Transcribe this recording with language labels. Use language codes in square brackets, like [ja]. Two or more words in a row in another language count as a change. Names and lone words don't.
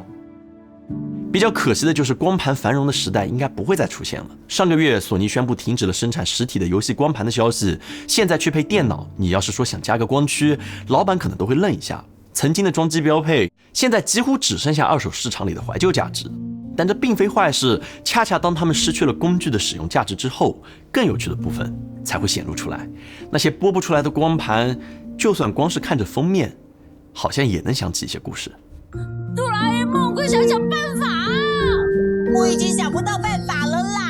[zh] 比較可惜的就是光盤繁榮的時代應該不會再出現了。上個月索尼宣布停止了生產實體的遊戲光盤的消息，現在去配電腦，你要是說想加個光驅，老闆可能都會愣一下。曾經的裝機標配，現在幾乎只剩下二手市場裡的懷舊價值。但這並非壞事，恰恰當他們失去了工具的使用價值之後，更有趣的部分才會顯露出來。那些播不出來的光盤，就算光是看着封面，好像也能想起一些故事。哆啦 A 夢，快想想辦法啊！我已經想不到辦法了啦。